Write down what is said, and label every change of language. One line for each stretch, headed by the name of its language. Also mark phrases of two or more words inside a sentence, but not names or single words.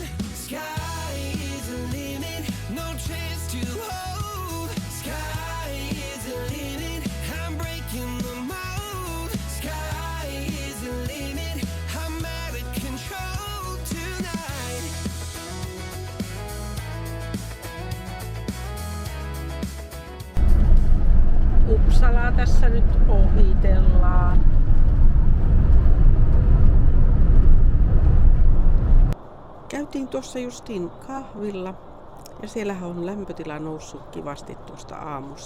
English: Sky is the limit, no chance to hold. Sky is the limit, I'm breaking the mold. Sky is the limit, I'm out of control tonight.
Finnish: Uppsalaa tässä nyt ohitellaan. Käytiin tuossa justiin kahvilla ja siellähän on lämpötila noussut kivasti tuosta aamusta.